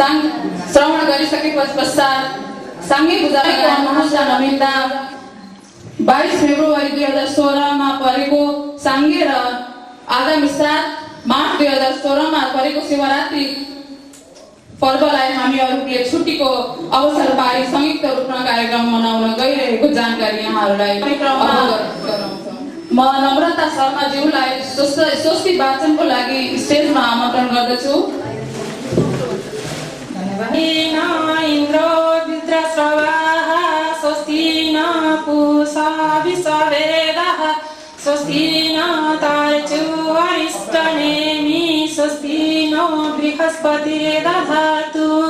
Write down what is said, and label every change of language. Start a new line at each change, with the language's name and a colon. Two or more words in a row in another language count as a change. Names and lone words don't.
Nepali: श्रवण गरिसके पश्चात साङ्गे पूजाको अनुष्ठान नमिल्दा 22 फेब्रुअरी 2016 मा परेको साङ्गे र आगामी 7 मार्च 2016 मा परेको शिवरात्रि पर्वलाई हामीहरूले छुट्टीको अवसर पाई संयुक्त रूपमा कार्यक्रम मनाउन गइरहेको जानकारी यहाँहरूलाई अवगत गराउँछौँ। म नम्रता शर्माज्यूलाई स्वस्ति वाचनको लागि स्टेजमा आमन्त्रण गर्दछु।
Sanskrit: इन्द्रो विद्रस्रवाः स्वस्ति न पूषा विश्ववेदाः स्वस्ति न तार्क्ष्यो अरिष्टनेमि स्वस्ति नो बृहस्पतिर्दधातु